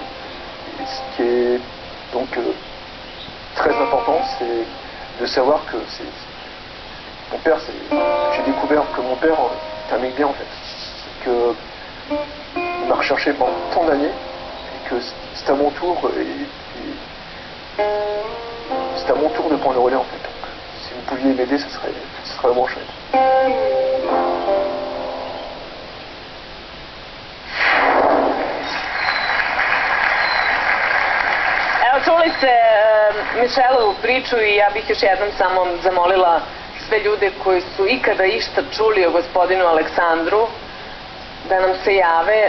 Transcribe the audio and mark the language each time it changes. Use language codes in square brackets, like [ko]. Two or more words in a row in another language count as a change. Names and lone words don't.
[fr] Et ce qui est donc très important, c'est de savoir que mon père, j'ai découvert que mon père est un mec bien en fait, qu'il m'a recherché pendant tant d'années et que c'est à mon tour c'est à mon tour de prendre le relais en fait. Donc, si vous pouviez m'aider, ce serait vraiment chouette. [sr] Evo, čuli ste Michelovu priču i ja bih još jednom samo zamolila sve ljude koji su ikada išta čuli o gospodinu Aleksandru da nam se jave.